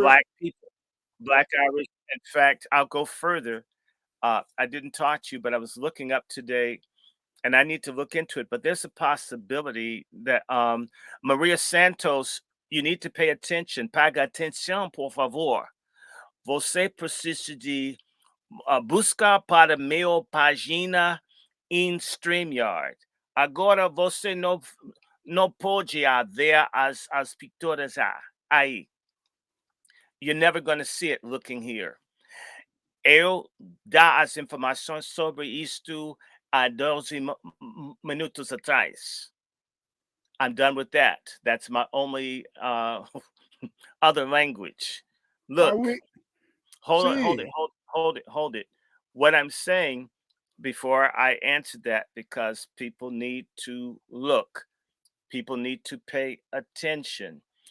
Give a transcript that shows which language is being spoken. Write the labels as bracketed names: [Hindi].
[English] Black people, Black Irish. In fact, I'll go further. I didn't talk to you, but I was looking up today, and I need to look into it. But there's a possibility that Maria Santos, you need to pay attention. [Portuguese] Paga atenção, por favor. Você precisa de buscar para minha página em StreamYard. Agora você não pode ver as picturas aí. [English] You're never going to see it looking here. [Portuguese] Eu dar as informações sobre isto há 12 minutos atrás. [English] I'm done with that. That's my only other language. Look, hold it. What I'm saying, before I answer that, because people need to look, people need to pay attention.